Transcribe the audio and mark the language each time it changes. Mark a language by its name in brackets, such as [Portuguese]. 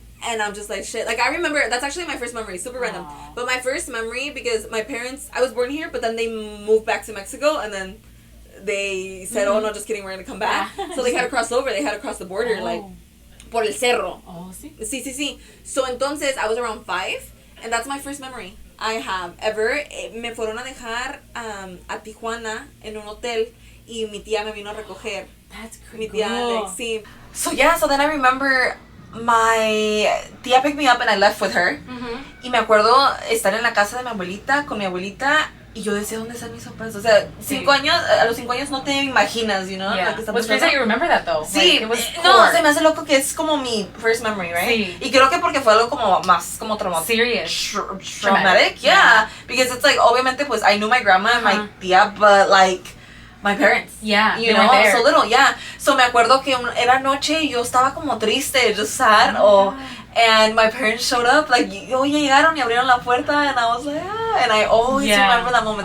[English] And I'm just like, shit. Like, I remember, that's actually my first memory, super random. But my first memory, because my parents, I was born here, but then they moved back to Mexico, and then they said, oh, no, just kidding, we're going to come back. So they had to cross over, they had to cross the border, like, [Spanish] por el cerro. Oh, sí? Sí. [English] So, [Spanish] entonces, [English] I was around 5, and that's my first memory I have ever. [Spanish] Me fueron a dejar a Tijuana en un hotel, y mi tía me vino a recoger. [English] That's crazy. [Spanish] Mi tía Alex, sí. [English] So, yeah, so then I remember my tía picked me up and I left with her. [Spanish] Y me acuerdo estar en la casa de mi abuelita, con mi abuelita, y yo decía, ¿dónde están mis papás? O sea, 5 años, a los 5 años no te imaginas, [English] you know? Yeah. What's crazy that you remember that, though. [Spanish] Sí, [English] like, it was [Spanish] no, se me hace loco que es como mi [English] first memory, right? [Spanish] Sí. Y creo que porque fue algo como más, como [English] serious. Traumatic, yeah. Because it's like, [Spanish] obviamente, pues, [English] I knew my grandma and my tía, but like, my parents. Yeah, you know, so little, yeah. So [Spanish] me acuerdo que era noche y yo estaba como triste, [English] just sad, and my parents showed up, like, [Spanish] oye, llegaron y abrieron la puerta, [English] and I was like, and I always remember that moment.